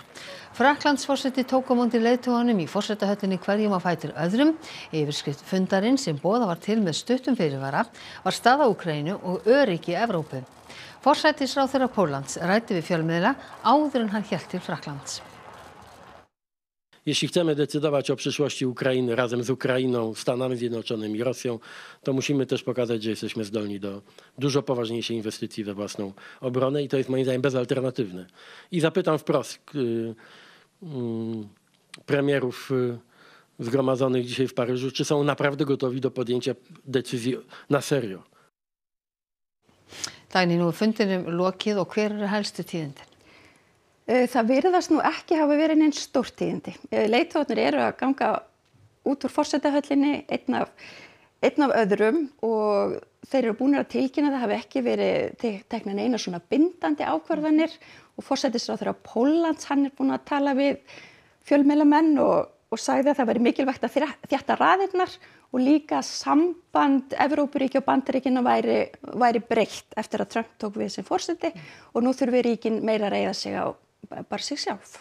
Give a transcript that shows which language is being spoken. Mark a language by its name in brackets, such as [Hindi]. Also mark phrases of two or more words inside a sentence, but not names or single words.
[Icelandic] Frakklandsforseti tók á móti leiðtoganum í forsetahöllinni hverjum á fætur öðrum. Yfirskrift fundarins sem boðað var til með stuttum fyrirvara var staða Úkraínu og öryggi Evrópu. Forsætisráðherra Póllands ræddi við fjölmiðla áður en hann hélt til Frakklands. [Polish] Jeśli chcemy decydować o przyszłości Ukrainy razem z Ukrainą, Stanami Zjednoczonymi, Rosją, to musimy też pokazać, że jesteśmy zdolni do dużo poważniejszej inwestycji we własną obronę i to jest moim zdaniem bezalternatywne. I zapytam wprost premierów zgromadzonych dzisiaj w Paryżu, czy są naprawdę gotowi do podjęcia decyzji na serio. [Icelandic] Dagný, nú fundinum lokið og hver helstu tíðindi? Það virðast nú ekki hafa verið neins stórtíðindi. Leiðtogarnir eru að ganga út úr forsetahöllinni einn af öðrum og þeir eru búnir að tilkynna það hafi ekki verið teknar neina svona bindandi ákvarðanir og forsætisráðherra Póllands hann búinn að tala við fjölmiðlamenn og sagði að það væri mikilvægt að þétta raðirnar og líka samband Evrópuríkja og Bandaríkjanna væri breytt eftir að Trump tók við sem forseti og nú þurfi ríkin meira að reiða sig á bara sig sjálf.